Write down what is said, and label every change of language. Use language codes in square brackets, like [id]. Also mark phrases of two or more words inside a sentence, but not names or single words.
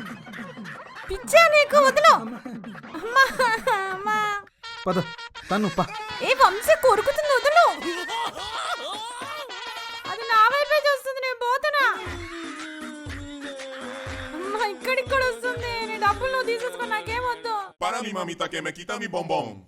[te] పిచ్చా నీకు, వదలు. అమ్మా అమ్మా. పద తన్ను పా. వంశీ కొరుకుతుంది, వదలు. అది నా వైపే చూస్తుంది, నేను పోతున్నా. అమ్మా ఇక్కడిక్కడ వస్తుంది. నీ డబ్బులు నువ్వు తీసేసుకో, నాకేమొద్దు. [es] Para mi mamita que me quita mi bombón.